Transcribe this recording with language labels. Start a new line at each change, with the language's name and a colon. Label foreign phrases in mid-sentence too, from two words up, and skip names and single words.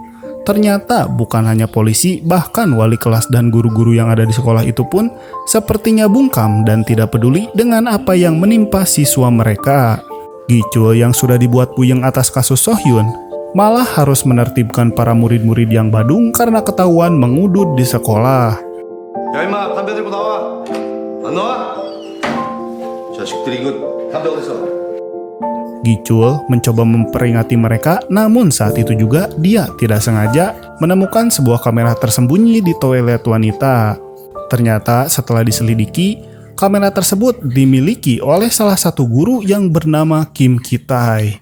Indonesian: Ternyata bukan hanya polisi, bahkan wali kelas dan guru-guru yang ada di sekolah itu pun sepertinya bungkam dan tidak peduli dengan apa yang menimpa siswa mereka. Gichul yang sudah dibuat puyeng atas kasus Sohyun, malah harus menertibkan para murid-murid yang badung karena ketahuan mengudud di sekolah.
Korean: 야 임마 담배 들고 나와. 안 나와? 자식들이 이거 담배 어디서?
Indonesian: Gichul mencoba memperingati mereka, namun saat itu juga dia tidak sengaja menemukan sebuah kamera tersembunyi di toilet wanita. Ternyata setelah diselidiki, kamera tersebut dimiliki oleh salah satu guru yang bernama Kim Ki-tae.